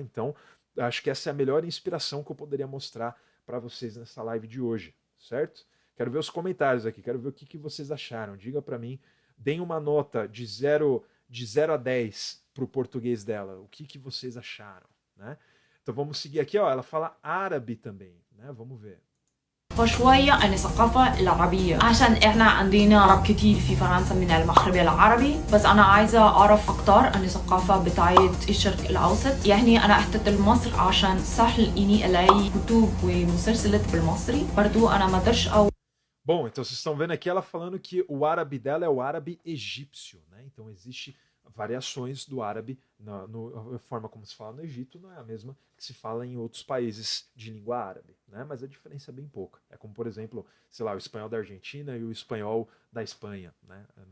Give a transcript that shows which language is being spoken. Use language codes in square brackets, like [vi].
[pt] Então, acho que essa é a melhor inspiração que eu poderia mostrar para vocês nessa live de hoje, certo? Quero ver os comentários aqui, quero ver o que vocês acharam. Diga para mim, deem uma nota de 0 a 10 para o português dela. O que vocês acharam, né? Então vamos seguir aqui, ó. Ela fala árabe também, né? Vamos ver. [ar] شوية عن الثقافة العربية عشان احنا عندنا عرب كتير في فرنسا من المغرب العربي بس أنا عايزة أعرف أكتر عن الثقافة بتاعت الشرق الأوسط يعني أنا أحتل مصر عشان سهل إني ألاقي كتب ومسلسلات بالمصري برضو أنا ما أقدرش [pt] Bom, então vocês estão vendo aqui ela falando que o árabe dela é o árabe egípcio, né? Então existe variações do árabe, a forma como se fala no Egito não é a mesma que se fala em outros países de língua árabe, né? Mas a diferença é bem pouca. É como, por exemplo, sei lá, o espanhol da Argentina e o espanhol da Espanha, né?